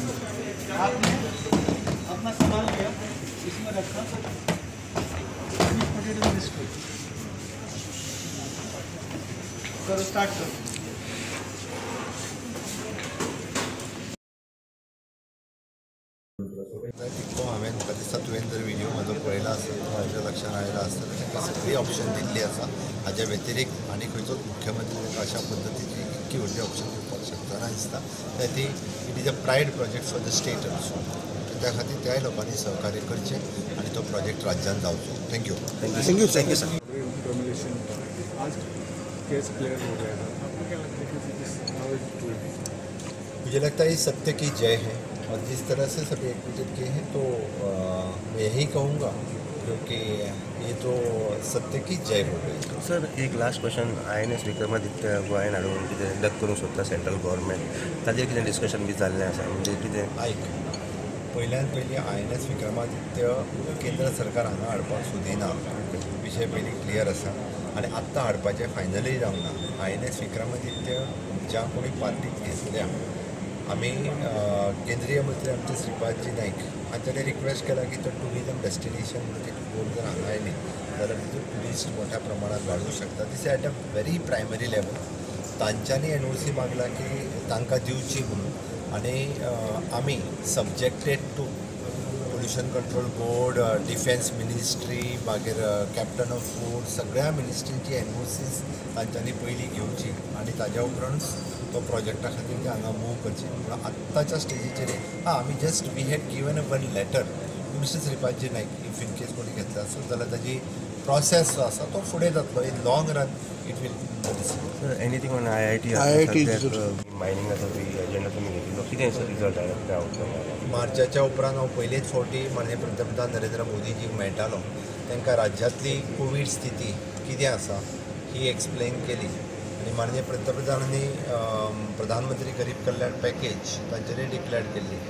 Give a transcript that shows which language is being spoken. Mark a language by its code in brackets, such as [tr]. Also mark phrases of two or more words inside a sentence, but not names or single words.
[hi] आपने अपना सामान लिया, इसमें रखा, करो, स्टार्ट करो। [kok] तो हांवें दिसता तुवें जर व्हिडिओ म्हाजो पळयला आसत म्हाज्या लक्षांत आयला आसतलें ताका सगळीं ऑप्शन दिल्लीं आसा। हाज्या व्यतिरिक्त आनी खंयचोच मुख्यमंत्री ताका अशा पद्दतीची इतकी व्हडली ऑप्शन दिवपाक शकता ना दिसता। [en] It is a pride project for the state also. [kok] त्या खातीर त्याय लोकांनी सहकार्य करचें आनी तो प्रोजेक्ट राज्यांत जावचो। [en] थँक्यू Thank you sir. [hi] मुझे लगता है ये सत्य की जय है और जिस तरह से सभी एकजुट किए हैं तो मैं यही कहूँगा क्योंकि ये तो सत्य की जय हो गई। [kok] सर एक [en] last question, [kok] INS विक्रमादित्य गोंयांत हाडून कितें रद्द करूंक सोदता [en] central government, [kok] ताजेर कितें डिस्कशन बी जाल्लें आसा? म्हणजे कितें आयक, पयल्यान पयली INS विक्रमादित्य केंद्र सरकार हांगा हाडपाक सोदिना, विशय पयली क्लियर आसा आनी आत्तां हाडपाचें फायनली जावंक ना। INS विक्रमादित्य ज्या कोणी पार्टीक घेतल्या, आम्ही केंद्रीय मंत्री आमचे श्रीपादजी नाईक हांच्यानी रिक्वेस्ट केला की तो [en] tourism destination [kok] म्हणजे बोर्ड जर हांगा आयली जाल्यार तितून टुरिस्ट मोठ्या प्रमाणात वाढू शकता। [en] This at a very primary level [kok] तांच्यांनी NOC मागला की तांकां दिवची म्हणून आनी आमी [en] subjected to pollution control board, defence ministry, [kok] मागीर [en] captain of food, [kok] सगळ्या मिनिस्ट्रीची NOCs तांच्यांनी पयली घेवची आनी ताज्या उपरांत तो प्रोजेक्टा खातीर ते हांगा मूव करची। पूण आत्ताच्या स्टेजीचेर आमी [en] just we had given a one letter to Mister Shripadji Naik, if in case [kok] कोणी घेतला आसत जाल्यार ताजी प्रोसेस जो आसा तो फुडें जातलो। [en] In long run it will Sir anything on IIT [kok] मायनिंगाचो एजेंडा तुमी घेतिल्लो, कितें सर रिजल्ट आयला आउटकम? मार्चाच्या उपरांत हांव पयलेच फावटी माननीय पंतप्रधान नरेंद्र मोदीजीक मेळटालो, तांकां राज्यांतली कोवीड स्थिती कितें आसा ही एक्सप्लेन केली आनी माननीय पंतप्रधानांनी प्रधानमंत्री गरीब कल्याण पॅकेज तांचेरय डिक्लेअर केल्ली।